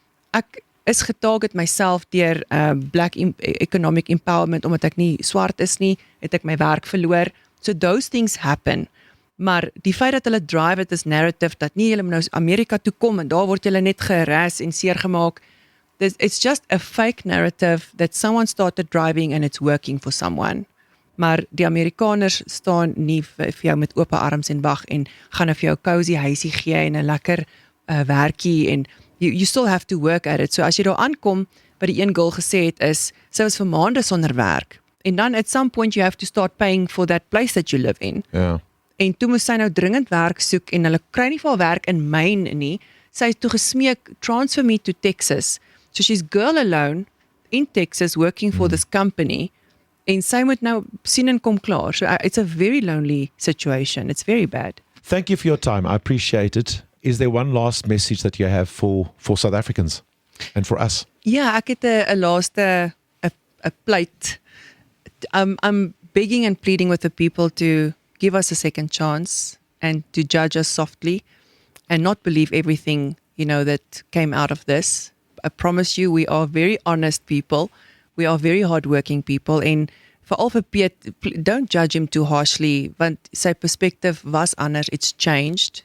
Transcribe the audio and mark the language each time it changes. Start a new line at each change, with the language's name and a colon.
Afrikaans: Ek is getarget myself deur black economic empowerment omdat ek nie swart is nie, het ek my werk verloor.
English: So those things happen.
Afrikaans: Maar die feit dat hulle drive het is narrative dat nie julle moet nou Amerika toe kom en daar word julle net geharass en seergemaak.
English: It's just a fake narrative that someone started driving and it's working for someone.
Afrikaans: Maar die Amerikaners staan nie vir jou met oop arms en wag en gaan nou vir jou cozy huisie gee en 'n lekker werkie en
English: you still have to work at it.
Afrikaans: So as jy daar aankom, wat die een girl gesê het is, sy was vir maande sonder werk.
English: En dan at some point you have to start paying for that place that you live in. Yeah.
Afrikaans: En toe moes sy nou dringend werk soek en hulle kry nie vir haar werk in Maine nie. Sy het toe gesmeek,
English: transfer me to Texas. So she's girl alone in Texas working for this company.
Afrikaans: En sy moet nou sien en kom klaar.
English: So it's a very lonely situation. It's very bad. Thank you for your time. I appreciate it. Is there one last message that you have for South Africans and for us?
Afrikaans: Ja, ek het 'n laaste 'n pleit.
English: I'm begging and pleading with the people to give us a second chance and to judge us softly and not believe everything, that came out of this. I promise you we are very honest people. We are very hardworking people and veral vir Piet, don't judge him too harshly
Afrikaans: want sy perspective was anders,
English: it's changed.